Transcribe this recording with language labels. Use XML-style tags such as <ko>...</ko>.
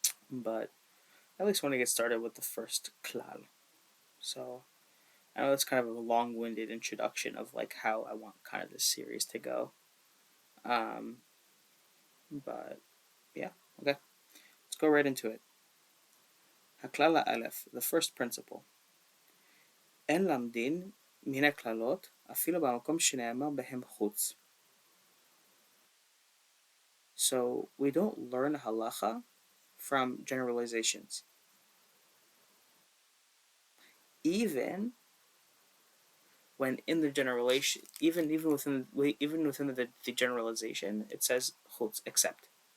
<en>But I at least want to get started with the first klal. So I know that's kind of a long-winded introduction of like how I want kind of this series to go. Um, but yeah, okay, let's go right into it. Haklala Aleph, the first principle.</en> <he>אין למדין מן הקללות אפילו במקום שנאמר בהם חוץ.</he> <en>So we don't learn halacha from generalizations, even when in the generalization, even within the generalization, it says chutz, except.</en>